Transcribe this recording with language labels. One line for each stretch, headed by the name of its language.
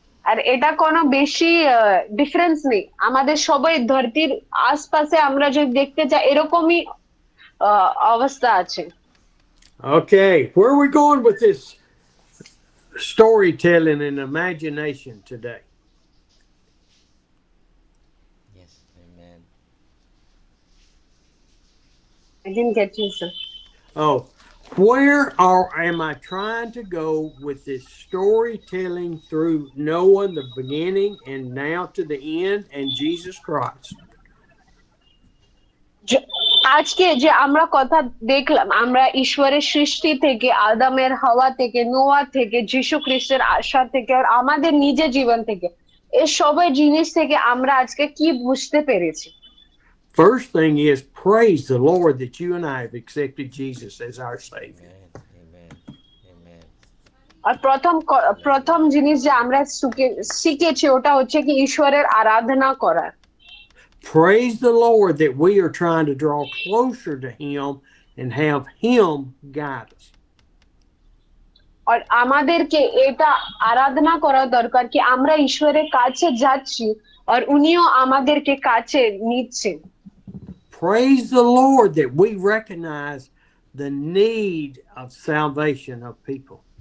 Bangla: আর এটা কোনো বেশি ডিফারেন্স নেই, আমাদের সবাই ধরতির আশপাশে আমরা যদি দেখতে যাই এরকমই অবস্থা আছে।
English: Okay, where are we going with this storytelling and imagination today. Yes, amen. I didn't get you, sir. Oh, am I trying to go with this storytelling through Noah, the beginning, and now to the end, and Jesus Christ?
Bangla: আজকে যে আমরা কথা দেখলাম, আমরা ঈশ্বরের সৃষ্টি থেকে, আদামের হাওয়া থেকে, নোয়া থেকে, যীশু খ্রিস্টের আসা থেকে, আর আমাদের নিজের জীবন থেকে, এই সবাই জিনিস থেকে আমরা আজকে কি বুঝতে পেরেছি?
English: First thing is, praise the Lord that you and I have accepted Jesus as our Savior. Amen. Amen. Amen.
Bangla: আর প্রথম জিনিস যে আমরা শিখেছি ওটা হচ্ছে কি ঈশ্বরের আরাধনা করা।
English: Praise the Lord that we are trying to draw closer to Him and have Him guide us.
Bangla: আর আমাদেরকে এটা আরাধনা করা দরকার কি আমরা ঈশ্বরের কাছে যাচ্ছি আর উনিও আমাদেরকে কাছে নিচ্ছেন।
English: Praise the Lord that we recognize the need of salvation of people.